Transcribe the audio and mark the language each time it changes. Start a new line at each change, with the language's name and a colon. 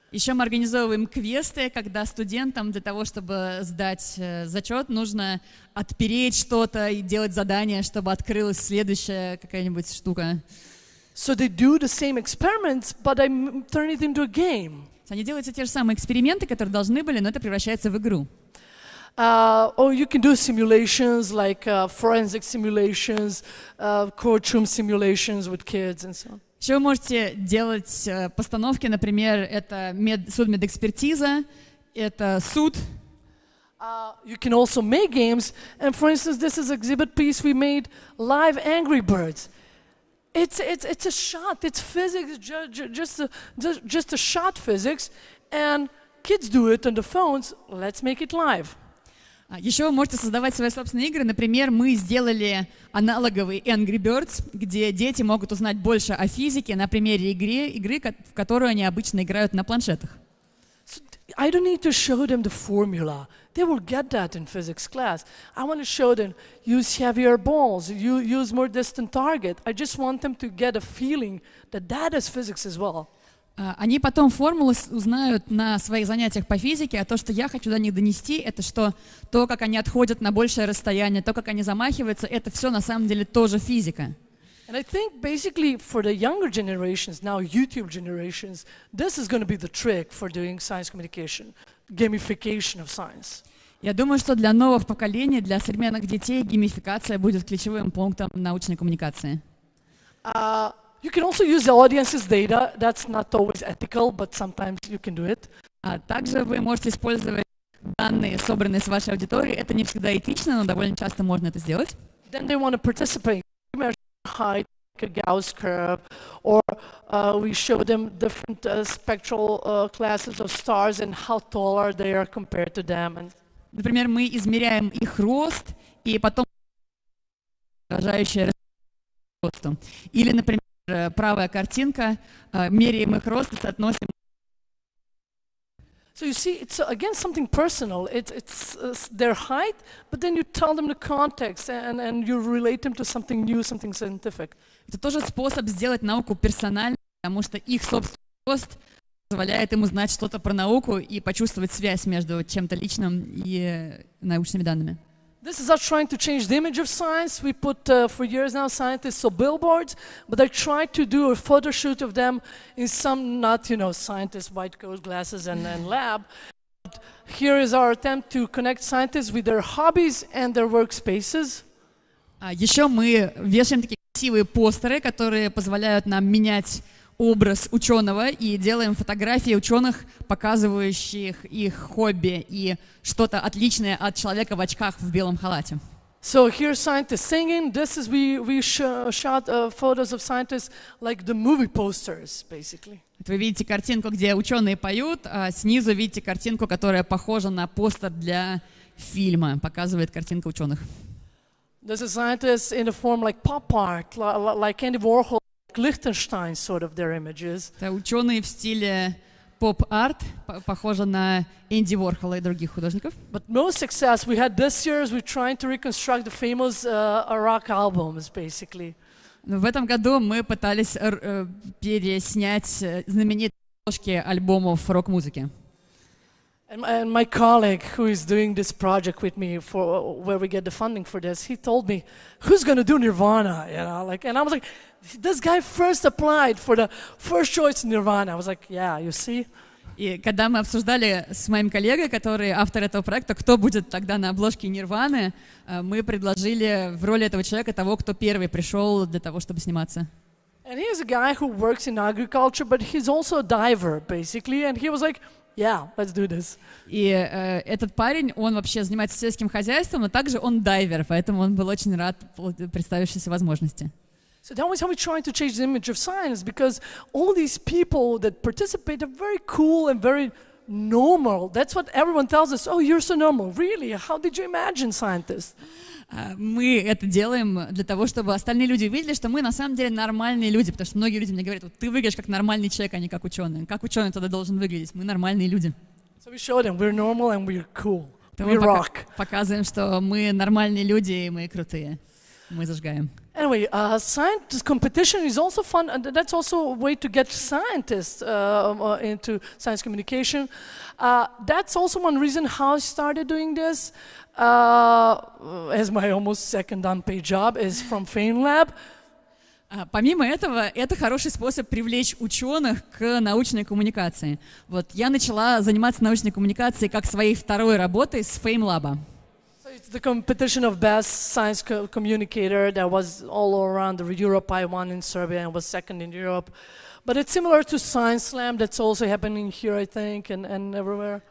Russian: Еще мы организовываем квесты, когда студентам для того, чтобы сдать зачет, нужно отпереть что-то и делать задание, чтобы открылась следующая какая-нибудь штука.
English: So they do the same experiments, but I turn it into a game.
Russian: Они делают те же самые эксперименты, которые должны были, но это превращается в игру.
English: Or you can do simulations like forensic simulations, courtroom simulations with kids and so on.
Russian: Еще вы можете делать постановки, например, это судмедэкспертиза, это суд.
English: You can also make games, and for instance, this is an exhibit piece we made, live Angry Birds. It's a shot, it's physics, just a shot physics, and kids do it on the phones. Let's make it live.
Russian: Еще вы можете создавать свои собственные игры. Например, мы сделали аналоговый Angry Birds, где дети могут узнать больше о физике на примере игры, в которую они обычно играют на планшетах.
English: So I don't need to show them the formula. They will get that in physics class. I want to show them, use heavier balls, use more distant target. I just want them to get a feeling that is physics as well.
Russian: Они потом формулы узнают на своих занятиях по физике, а то, что я хочу до них донести, это что то, как они отходят на большее расстояние, то, как они замахиваются, это все на самом деле тоже физика.
English: And I think basically for the younger generations, now YouTube generations, this is going to be the trick for doing science communication, gamification of science.
Russian: Я думаю, что для новых поколений, для современных детей геймификация будет ключевым пунктом научной коммуникации.
English: You can also use the audience's data. That's not always ethical, but sometimes you can do it.
Russian: Также вы можете использовать данные, собранные с вашей аудиторией. Это не всегда этично, но довольно часто можно это сделать.
English: Then they want to participate. We measure height, like a Gauss curve, or we show them different spectral classes of stars and how tall they are compared to them.
Russian: Например, мы измеряем их рост и потом отражающее росту. Или, например, правая картинка, меряем их рост и соотносим.
English: So you see, it's again something personal. It's their height, but then you tell them the context and you relate them to something new, something scientific.
Russian: Это тоже способ сделать науку персональной, потому что их собственный рост позволяет им узнать что-то про науку и почувствовать связь между чем-то личным и научными данными.
English: This is us trying to change the image of science. We put, for years now, scientists on billboards, but I tried to do a photo shoot of them in some, not, scientists, white coat, glasses, and lab. But here is our attempt to connect scientists with their hobbies and their workspaces.
Russian: Еще мы вешаем такие красивые постеры, которые позволяют нам менять образ ученого, и делаем фотографии ученых, показывающих их хобби и что-то отличное от человека в очках в белом халате.
English: So here's scientists singing. This is we shot photos of scientists like the movie posters, basically.
Russian: Вы видите картинку, где ученые поют, а снизу видите картинку, которая похожа на постер для фильма, показывает картинка ученых.
English: There's a scientist in a form like pop art, like Andy Warhol, like Liechtenstein, sort of their images.
Russian: Это ученые в стиле поп-арт, похоже на Энди Уорхола и других художников.
English: But most success we had this year is we're trying to reconstruct the famous rock albums, basically.
Russian: В этом году мы пытались переснять знаменитые обложки альбомов рок-музыки.
English: And my colleague who is doing this project with me for where we get the funding for this, he told me, who's going to do Nirvana? You know, like, and I was like, this guy first applied for the first choice Nirvana. I was like, yeah, you see?
Russian: И когда мы обсуждали с моим коллегой, который автор этого проекта, кто будет тогда на обложке Нирваны, мы предложили в роли этого человека того, кто первый пришел для того, чтобы сниматься.
English: And he's a guy who works in agriculture, but he's also a diver, basically. And he was like, yeah, let's do this.
Russian: И этот парень, он вообще занимается сельским хозяйством, но также он дайвер, поэтому он был очень рад представившейся возможности.
English: So that was how we trying to change the image of science, because all these people that participate are very cool and very normal. That's what everyone tells us. Oh, you're so normal. Really? How did you imagine scientists?
Russian: Мы это делаем для того, чтобы остальные люди увидели, что мы на самом деле нормальные люди, потому что многие люди мне говорят, вот ты выглядишь как нормальный человек, а не как ученый. Как ученый тогда должен выглядеть? Мы нормальные люди.
English: So we show them we're normal and we're cool.
Russian: Мы показываем, что мы нормальные люди и мы крутые. Мы зажигаем.
English: Anyway, science competition is also fun, and that's also a way to get scientists into science communication. That's also one reason how I started doing this. As my almost second unpaid job is from FameLab.
Russian: Помимо этого, это хороший способ привлечь ученых к научной коммуникации. Вот я начала заниматься научной коммуникацией как своей второй работой с FameLab.
English: It's the competition of best science communicator that was all around Europe. I won in Serbia and was second in Europe. But it's similar to Science Slam that's also happening here, I think, and everywhere.